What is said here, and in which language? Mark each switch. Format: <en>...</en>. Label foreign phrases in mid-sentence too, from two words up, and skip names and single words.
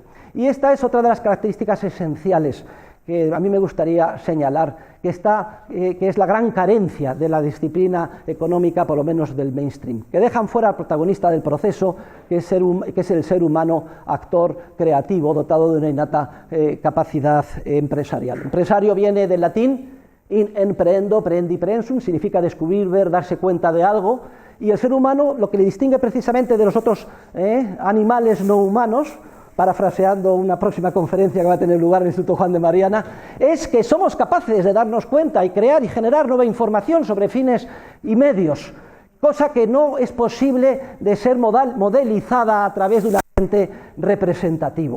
<es>Y esta es otra de las características esenciales que a mí me gustaría señalar, que es la gran carencia de la disciplina económica, por lo menos del mainstream, que dejan fuera al protagonista del proceso, que es el ser humano actor creativo, dotado de una innata capacidad empresarial. Empresario viene del latín</es> <la>in emprehendo, prehendi prehensum,</la> <es>significa descubrir, ver, darse cuenta de algo, y el ser humano, lo que le distingue precisamente de los otros animales no humanos, parafraseando una próxima conferencia que va a tener lugar en el Instituto Juan de Mariana, es que somos capaces de darnos cuenta y crear y generar nueva información sobre fines y medios, cosa que no es posible de ser modelizada a través de un agente representativo.</es>